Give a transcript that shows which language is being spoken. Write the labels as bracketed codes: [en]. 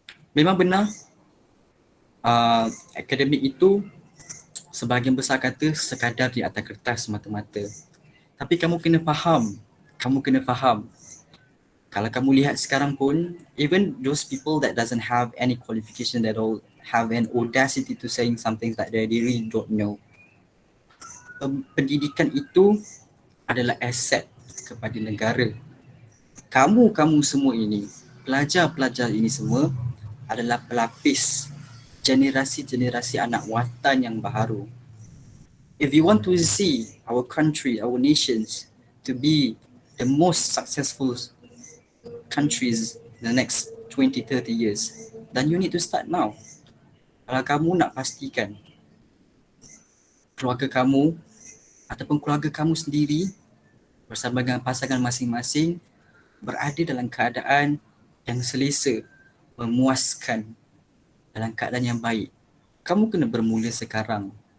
[ms] Memang benar, akademik itu sebahagian besar kata sekadar di atas kertas semata-mata. Tapi kamu kena faham, kalau kamu lihat sekarang pun, [en] even those people that doesn't have any qualification that all have an audacity to saying something that they really don't know. [ms] Pendidikan itu adalah aset kepada negara. Kamu semua ini, pelajar-pelajar ini semua adalah pelapis generasi-generasi anak watan yang baharu. [en] If you want to see our country, our nations to be the most successful countries in the next 20-30 years, then you need to start now. [ms] Kalau kamu nak pastikan keluarga kamu ataupun keluarga kamu sendiri bersama dengan pasangan masing-masing berada dalam keadaan yang selesa, memuaskan, dalam keadaan yang baik, kamu kena bermula sekarang.